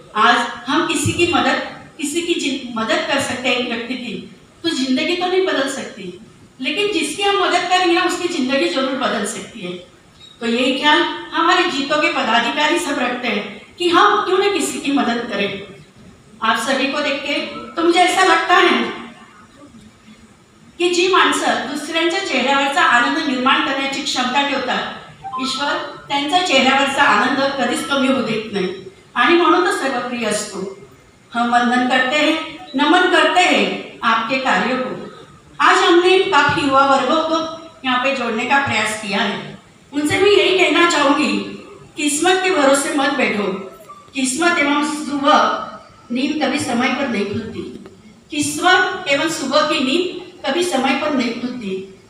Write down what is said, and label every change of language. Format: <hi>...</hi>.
<hi>आज हम किसी की मदद कर सकते हैं, एक व्यक्ति की तो जिंदगी तो नहीं बदल सकती, लेकिन जिसकी हम मदद करेंगे उसकी जिंदगी जरूर बदल सकती है। तो यही ख्याल हमारे जीतों के पदाधिकारी सब रखते हैं कि हम क्यों न किसी की मदद करें। आप सभी को देख के तो मुझे ऐसा लगता है की</hi> <mr>जी माणसं दुसऱ्यांच्या चेहऱ्यावरचा आनंद निर्माण करण्याची क्षमता ठेवतात, ईश्वर त्यांच्या चेहऱ्यावरचा आनंद कधीच कमी होऊ देत नाही आणि म्हणून तो सर्वप्रिय असतो।</mr> <hi>हम वंदन करते हैं, नमन करते हैं आपके कार्यों को। आज हमने काफी युवा वर्गों को यहाँ पे जोड़ने का प्रयास किया है। उनसे मैं यही कहना चाहूँगी, किस्मत के भरोसे मत बैठो, किस्मत एवं सुबह नींद कभी समय पर नहीं खुलती, किस्मत एवं सुबह की नींद कभी समय पर नहीं खुलती।</hi>